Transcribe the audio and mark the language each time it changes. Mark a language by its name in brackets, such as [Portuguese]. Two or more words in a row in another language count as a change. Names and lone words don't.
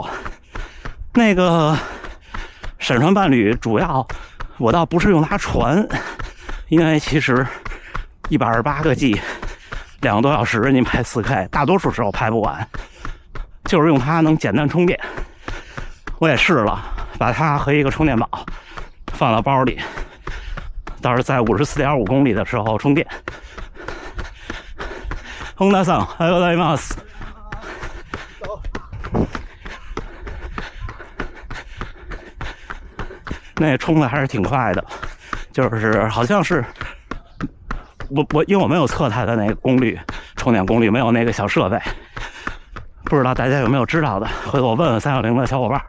[Chinese] 那个闪传伴侣主要我倒不是用它传，因为其实128个 G 2个多小时您拍 4K， 大多数时候拍不完，就是用它能简单充电。我也试了，把它和一个充电宝放到包里，倒是在54.5公里的时候充电。 [Japanese] 本田さん、おはようございます。 [Chinese] 那充的还是挺快的，就是好像是因为我没有测它的那个功率，充电功率没有那个小设备，不知道大家有没有知道的，回头我问问360的小伙伴。